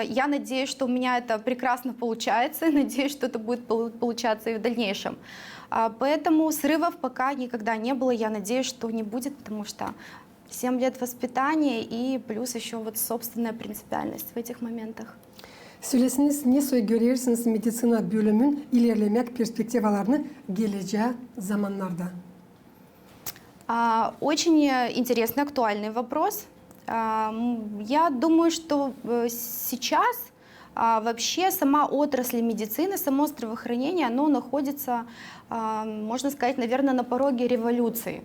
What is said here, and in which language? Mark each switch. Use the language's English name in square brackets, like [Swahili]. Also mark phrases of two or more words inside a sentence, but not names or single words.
[Russian] Я надеюсь, что у меня это прекрасно получается. Надеюсь, что это будет получаться и в дальнейшем. Поэтому срывов пока никогда не было. Я надеюсь, что не будет, потому что 7 лет воспитания и плюс еще вот собственная принципиальность в этих моментах. [Gagauz] Söylesiniz, ne görüyorsunuz medisina bölümün ilerlemek perspektivalarını geleceğe zamanlarda? [Russian] Очень интересный, актуальный вопрос. Я думаю, что сейчас вообще сама отрасль медицины, само здравоохранение, оно находится, можно сказать, наверное, на пороге революции.